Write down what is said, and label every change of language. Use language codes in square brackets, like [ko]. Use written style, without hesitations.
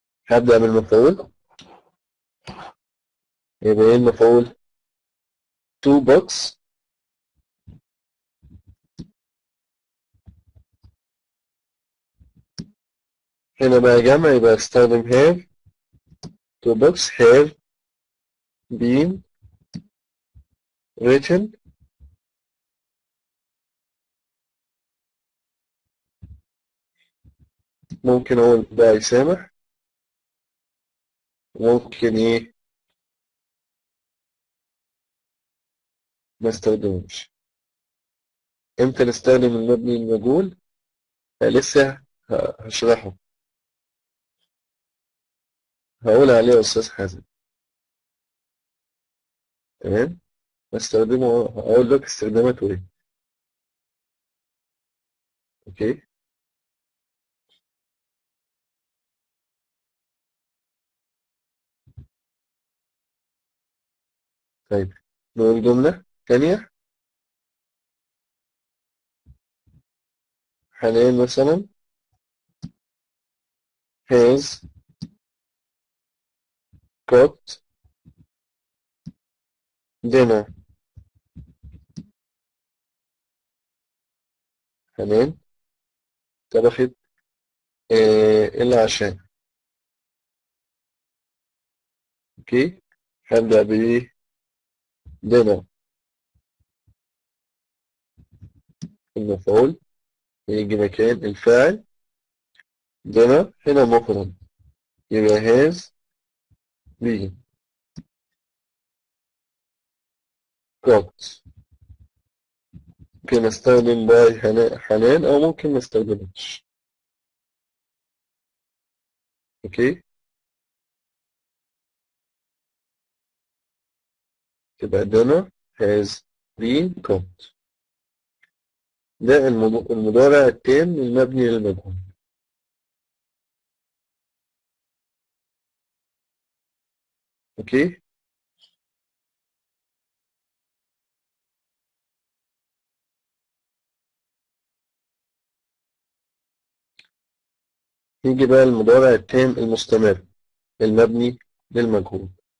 [ar] هبدأ بالمفعول. يبقى إيه المفعول؟ [en] two books. [ar] هنا بقى جمع يبقى استخدم have. [en] two books have been written. [ar] ممكن أقول بقى يسامح، ممكن إيه ما استخدموش. إمتى نستخدم المبني المجهول؟ لسه هشرحه، هقول عليه يا أستاذ حازم. تمام؟ بستخدمه، هقول لك استخداماته إيه. أوكي؟ طيب نقول جملة تانية. حاليا مثلا [en] has got dinner. [ar] حاليا طبخت العشاء. أوكي؟ هبدأ بإيه؟ dinner. المفعول يجي مكان الفاعل. [en] dinner [ar] هنا مفرد يبقى [en] has been got. [ar] ممكن استخدم باي حنان او ممكن ما استخدمش. [en] Okay, تبقى dinner has been got. [ar] ده المضارع التام المبني للمجهول. اوكي، يجي بقى المضارع التام المستمر المبني للمجهول.